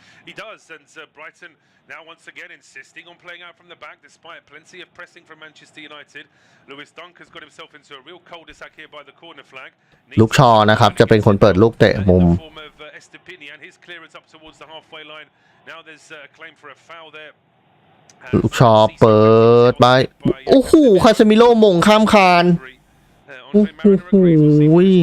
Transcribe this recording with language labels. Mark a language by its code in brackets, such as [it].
[en] He does, and Brighton now once again insisting on playing out from the back despite plenty of pressing from Manchester United. Lewis Dunk has got himself into a real cul-de-sac here by the corner flag. [th] ลูกชอนะครับจะเป็นคนเปิดลูกเตะมุม [en] His clearance up towards the halfway line. Now there's a claim for a foul there. [th] ลูกชอเปิดไปโอ้โหคาเซมิโร่มงข้ามคานโอ้โห